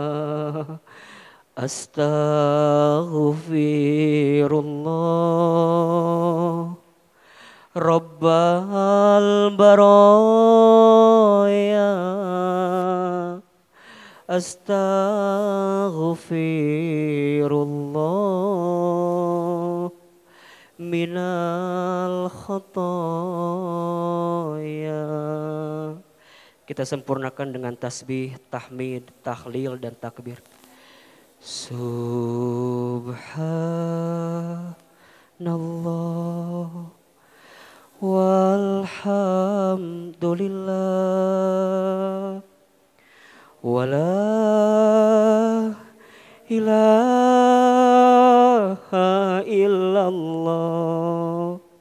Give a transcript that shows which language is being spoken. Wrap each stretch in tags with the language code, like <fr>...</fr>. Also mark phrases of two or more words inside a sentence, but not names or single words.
<ar>أستغفر الله رب البرايا. أستغفر الله من الخطايا.</ar> <ms>Kita sempurnakan dengan tasbih, tahmid, tahlil, dan takbir.</ms> <ar>سبحان الله والحمد لله ولا إله إلا الله.</ar>